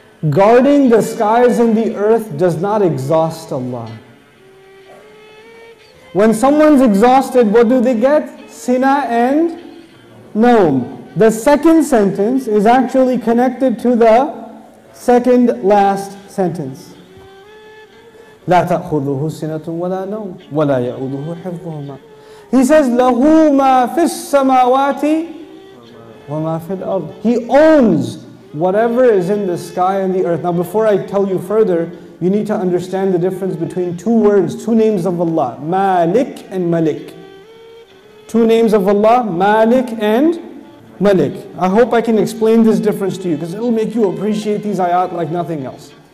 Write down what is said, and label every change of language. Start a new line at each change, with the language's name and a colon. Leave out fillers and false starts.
English: Guarding the skies and the earth does not exhaust Allah. When someone's exhausted, what do they get? Sina and naum. The second sentence is actually connected to the second last sentence.
Arabic: لا تأخذه سنة ولا نوم ولا يؤوده حفظهما.
English: He says,
Arabic: له ما في السماوات وما في الأرض.
English: He owns whatever is in the sky and the earth. Now before I tell you further, you need to understand the difference between two words, two names of Allah, Malik and Malik. Two names of Allah, Malik and Malik. I hope I can explain this difference to you, because it will make you appreciate these ayat like nothing else.